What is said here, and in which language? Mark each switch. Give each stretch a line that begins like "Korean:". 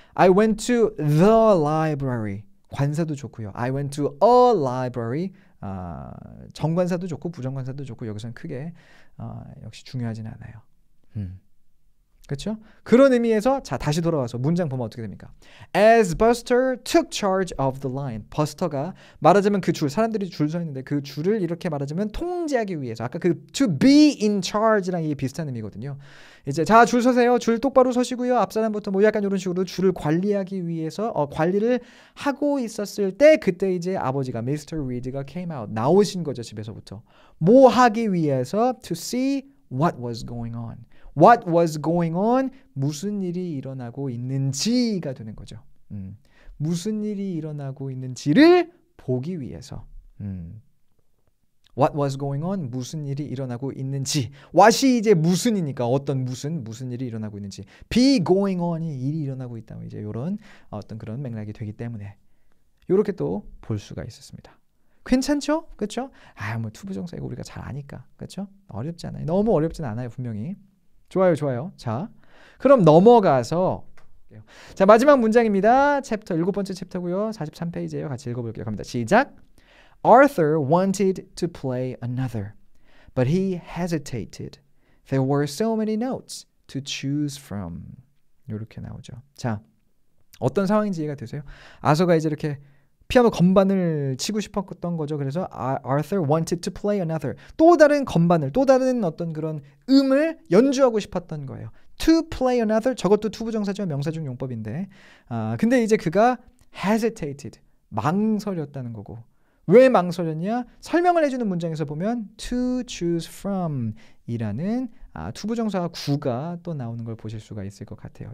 English: I went to the library.
Korean: 관사도 좋고요.
English: I went to a library.
Korean: 정관사도 좋고 부정관사도 좋고 여기서는 크게 역시 중요하진 않아요. 그렇죠? 그런 의미에서 자 다시 돌아와서 문장 보면 어떻게 됩니까?
English: As Buster took charge of the line.
Korean: 버스터가 말하자면 그 줄 사람들이 줄 서 있는데 그 줄을 이렇게 말하자면 통제하기 위해서 아까 그
English: to be in charge
Korean: 랑 이게 비슷한 의미거든요. 이제 자 줄 서세요. 줄 똑바로 서시고요. 앞 사람부터 뭐 약간 이런 식으로 줄을 관리하기 위해서 관리를 하고 있었을 때 그때 이제 아버지가 Mr. Reed가
English: came out
Korean: 나오신 거죠. 집에서부터 뭐 하기 위해서
English: to see what was going on. What was going on?
Korean: 무슨 일이 일어나고 있는지가 되는 거죠. 무슨 일이 일어나고 있는지를 보기 위해서.
English: What was going on?
Korean: 무슨 일이 일어나고 있는지. what이 이제 무슨이니까 어떤 무슨 일이 일어나고 있는지.
English: be going on
Korean: 이 일이 일어나고 있다. 이제 이런 어떤 그런 맥락이 되기 때문에 이렇게 또 볼 수가 있었습니다. 괜찮죠? 그렇죠? 뭐 투부정사 이거 우리가 잘 아니까. 그렇죠? 어렵지 않아요. 너무 어렵진 않아요, 분명히. 좋아요. 자, 그럼 넘어가서 자 마지막 문장입니다. 챕터 7번째 챕터고요. 43페이지예요. 같이 읽어볼게요. 갑니다. 시작.
English: Arthur wanted to play another, but he hesitated. There were so many notes to choose from.
Korean: 이렇게 나오죠. 자, 어떤 상황인지 이해가 되세요? 아서가 이제 이렇게 피아노 건반을 치고 싶었던 거죠. 그래서
English: Arthur wanted to play another.
Korean: 또 다른 건반을, 또 다른 어떤 그런 음을 연주하고 싶었던 거예요.
English: To play another.
Korean: 저것도 투부정사죠. 명사중 용법인데. 근데 이제 그가 hesitated. 망설였다는 거고. 왜 망설였냐? 설명을 해주는 문장에서 보면
English: to choose from
Korean: 이라는 투부정사 구가 또 나오는 걸 보실 수가 있을 것 같아요.